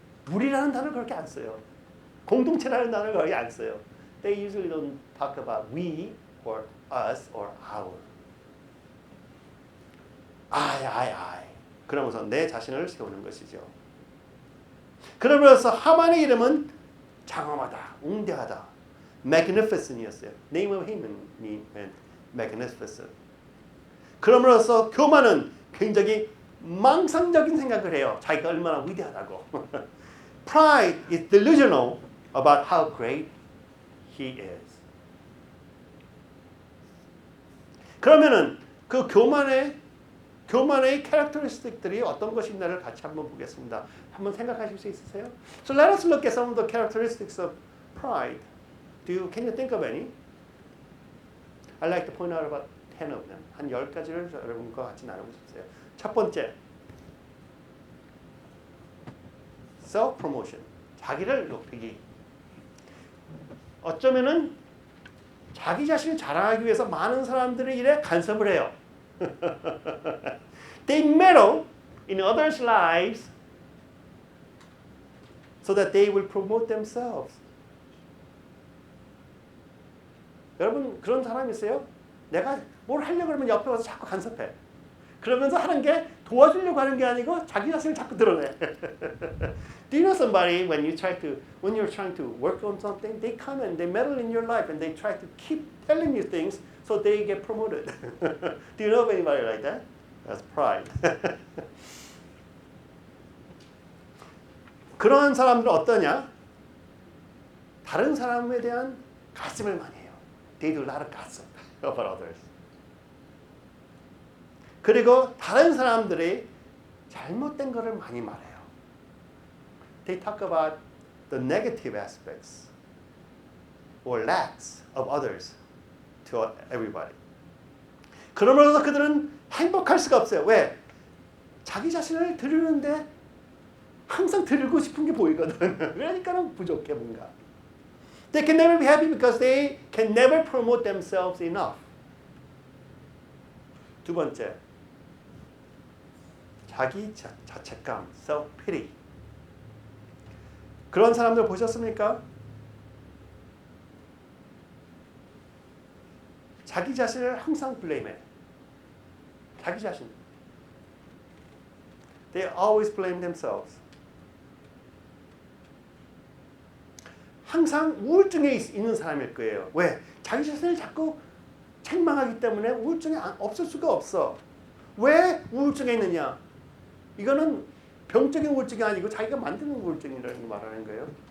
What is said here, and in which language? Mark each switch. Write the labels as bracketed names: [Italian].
[Korean] 우리라는 단어를 그렇게 안 써요. 공동체라는 단어를 거의 안 써요. [English] They usually don't talk about we or us or our. I. [Korean] 그러면서 내 자신을 세우는 것이죠. 그러면서 하만의 이름은 장엄하다, 웅대하다, magnificent이었어요. [English] Name of him meant magnificent. [Korean] 그러므로써 교만은 굉장히 망상적인 생각을 해요. 자기가 얼마나 위대하다고. [English] Pride is delusional about how great he is. [Korean] 그러면은 그 교만의 캐릭터리스틱들이 어떤 것이 있나를 같이 한번 보겠습니다. 한번 생각하실 수 있으세요? [English] So let us look at some of the characteristics of pride. Can you think of any? I'd like to point out about 10 of them. [Korean] 한 10가지를 여러분과 같이 나누고 싶어요. 첫 번째, self-promotion. 자기를 높이기. 어쩌면은 자기 자신을 자랑하기 위해서 많은 사람들의 일에 간섭을 해요. [English] They meddle in others' lives so that they will promote themselves. [Korean] 여러분 그런 사람 있어요? 내가 뭘 하려고 그러면 옆에 와서 자꾸 간섭해. 그러면서 하는 게 도와주려고 하는 게 아니고 자기 자신을 자꾸 드러내. [English] Do you know somebody when you're trying to work on something, they come and they meddle in your life and they try to keep telling you things so they get promoted. Do you know of anybody like that? That's pride. [Korean] 그런 사람들은 어떠냐? 다른 사람에 대한 가슴을 많이 해요. [English] They do a lot of gossip about others. [Korean] 그리고 다른 사람들이 잘못된 것을 많이 말해요. [English] They talk about the negative aspects or lacks of others to everybody. [Korean] 그러면서 그들은 행복할 수가 없어요. 왜? 자기 자신을 드리는데 항상 드리고 싶은 게 보이거든. 그러니까는 부족해 뭔가. [English] They can never be happy because they can never promote themselves enough. [Korean] 두 번째, 자기 자책감, self-pity. 그런 사람들 보셨습니까? 자기 자신을 항상 블레임해. 자기 자신. [English] They always blame themselves. [Korean] 항상 우울증에 있는 사람일 거예요. 왜? 자기 자신을 자꾸 책망하기 때문에 우울증이 없을 수가 없어. 왜 우울증에 있느냐? 이거는 병적인 우울증이 아니고 자기가 만드는 우울증이라는 말하는 거예요.